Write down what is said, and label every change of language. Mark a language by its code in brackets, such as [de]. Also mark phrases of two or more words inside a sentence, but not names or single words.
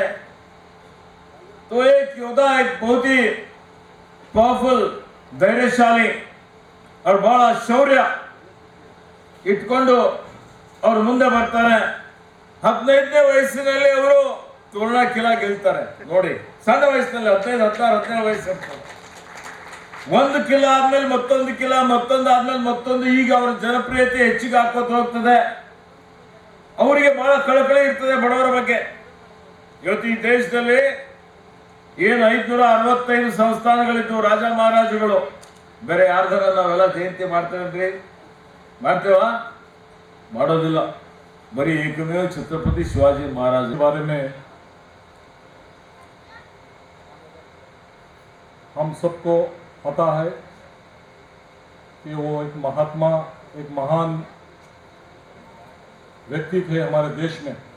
[hi] तो एक योद्धा, एक बहुत ही पावरफुल, धैर्यशाली और बड़ा शौर्य [kn] ಇಟ್ಕೊಂಡು ಅವರು ಮುಂದೆ ಬರ್ತಾರೆ. 15ನೇ ವಯಸ್ಸಿನಲ್ಲಿ ಅವರು ತೋರಣ ಕಿಲಾ ಗೆಲ್ತಾರೆ ನೋಡಿ. ಸಣ್ಣ ವಯಸ್ಸಿನಲ್ಲಿ 15, 16, 17 ವಯಸ್ಸು ಇರ್ತದೆ. ಒಂದು ಕಿಲಾ ಆದ್ಮೇಲೆ ಮತ್ತೊಂದು ಕಿಲಾ, ಮತ್ತೊಂದು ಆದ್ಮೇಲೆ ಮತ್ತೊಂದು. ಈಗ ಅವರ ಜನಪ್ರಿಯತೆ ಹೆಚ್ಚಿಗೆ ಹಾಕೋತ ಹೋಗ್ತದೆ. ಅವರಿಗೆ ಬಹಳ ಕಳಕಳಿ ಇರ್ತದೆ ಬಡವರ ಬಗ್ಗೆ. ಇವತ್ತು ಈ ದೇಶದಲ್ಲಿ ಏನು 565 ಸಂಸ್ಥಾನಗಳಿದ್ದು ರಾಜ ಮಹಾರಾಜರುಗಳು, ಬೇರೆ ಯಾರ್ದಾರ ನಾವೆಲ್ಲ ಜಯಂತಿ ಮಾಡ್ತೇವೇನ್ರಿ? ಮಾಡ್ತೇವಾ? ಮಾಡೋದಿಲ್ಲ. [hi] बड़ी एकमेव छत्रपति शिवाजी महाराज के बारे में हम सबको पता है कि वो एक महात्मा, एक महान व्यक्ति थे हमारे देश में,